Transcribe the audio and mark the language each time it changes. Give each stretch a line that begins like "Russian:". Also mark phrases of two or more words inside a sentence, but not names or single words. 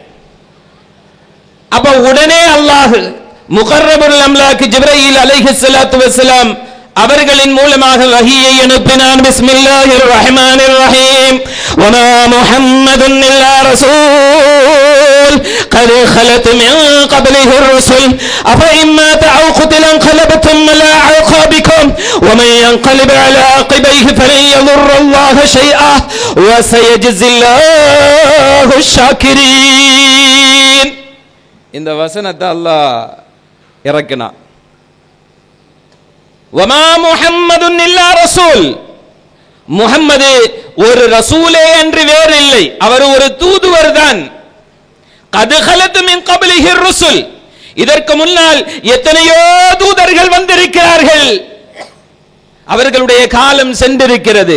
Tamil: அப்ப உடனே அல்லாஹ் முகர்ரபுல் அம்லாக் ஜிப்ரீல் அலைஹிஸ்ஸலாத்து வஸ்ஸலாம் அவர்களின் மூலமாக வஹீயை அனுப்பினான்.
Arabic: بسم الله الرحمن الرحيم. وما محمد إلا رسول قد خلت من قبله الرسل أفإن مات أو قتل انقلبتم على أعقابكم ومن ينقلب على عقبيه فلن يضر الله شيئا وسيجزي الله الشاكرين.
Tamil: இந்த வசனத்தை அல்லாஹ் இறக்கினான்.
Arabic: وما محمد إلا رسول,
Tamil: முஹம்மது ஒரு ரசூலே அன்று வேறு இல்லை, அவர் ஒரு தூதுவர் தான்.
Arabic: قد خلت من قبله رسل,
Tamil: இதற்கு முன்னால் எத்தனையோ தூதர்கள் வந்திருக்கிறார்கள், அவர்களுடைய காலம் சென்றிருக்கிறது.